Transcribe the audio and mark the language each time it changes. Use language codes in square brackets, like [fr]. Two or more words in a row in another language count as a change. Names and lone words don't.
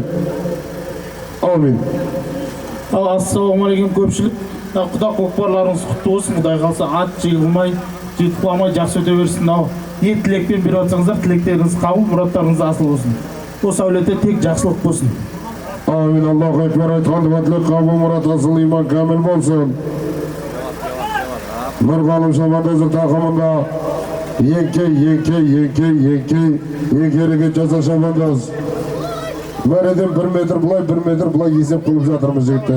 [kk] Аумин. Ассалаумағалейкум көпшілік. Құда көкпарларыңыз құтты болсын. Құдай қалса ат жегілмай, жетіп жақсы өте берсін. Ниет тілекпен беріп атсаңыздар, тілектеріңіз қабыл, мұраттарыңыз асыл болсын. Осы әулетте тек жақсылық болсын. [ar] آمين الله أكبر. [kk] Айтқанды батылық қабыл, мұрат асыл, иман кәміл болсын. Нұрғалым Шабандоздың тақымында еңкеріге Жаза Шабандоз. Мәреден 1 метр бұлай есеп қылып жатырмыз жігіттер.